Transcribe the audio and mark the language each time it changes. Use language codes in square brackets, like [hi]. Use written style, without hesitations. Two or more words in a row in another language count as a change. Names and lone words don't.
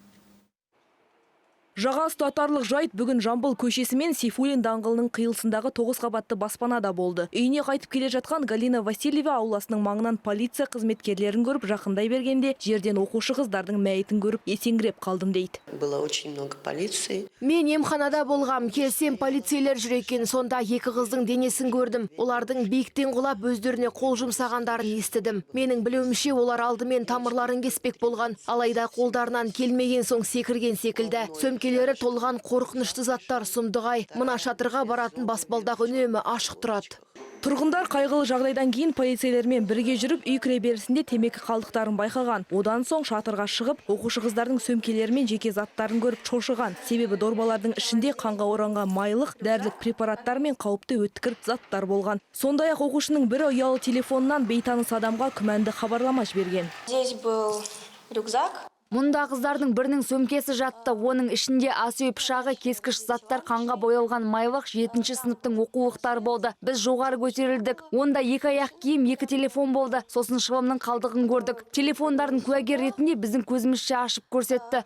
[kk] Жаға ұстатарлық жайт бүгін Жамбыл көшесі мен Сейфуллин даңғылының қиылысындағы 9 қабатты баспанада болды. Үйіне қайтып келе жатқан Галина Васильева ауласының маңынан полиция қызметкерлерін көріп жақындай бергенде, жерден оқушы қыздардың мәйітін көріп есеңгіреп қалдым дейді. [ru] Было очень много полиции. [kk] Мен емханада болғам, келсем полицейлер жүр екен, сонда екі қыздың денесін көрдім. Олардың биіктен құлап өздеріне қол жұмсағандарын естідім. Менің білуімше олар алдымен тамырларын кеспек болған, алайда қолдарынан келмеген соң секірген секілді. Сөмкелері толған қорқынышты заттар сұмдығай. Мына шатырға баратын баспалдақ үнемі ашық тұрады. Тұрғындар қайғылы жағдайдан кейін полицейлермен бірге жүріп үй кіреберісінде темекі қалдықтарын байқаған. Одан соң шатырға шығып, оқушы қыздардың сөмкелері мен жеке заттарын көріп шошыған. Себебі дорбалардың ішінде қанға оранған майлық, дәрілік препараттар мен қауіпті өткір заттар болған. Сондай-ақ оқушының бірі ұялы телефонынан бейтаныс адамға күмәнді хабарлама жіберген. [ru] Здесь был рюкзак. [kk] Мұнда қыздардың бірінің сөмкесі жатты. Оның ішінде ас үй пышағы, кескіш заттар, қанға боялған майлық, 7-ші сыныптың оқулықтары болды. Біз жоғары көтерілдік. Онда екі аяқ киім, екі телефон болды. Сосын шылымның қалдығын көрдік. Телефондардың куәгер ретінде біздің көзімізше ашып көрсетті.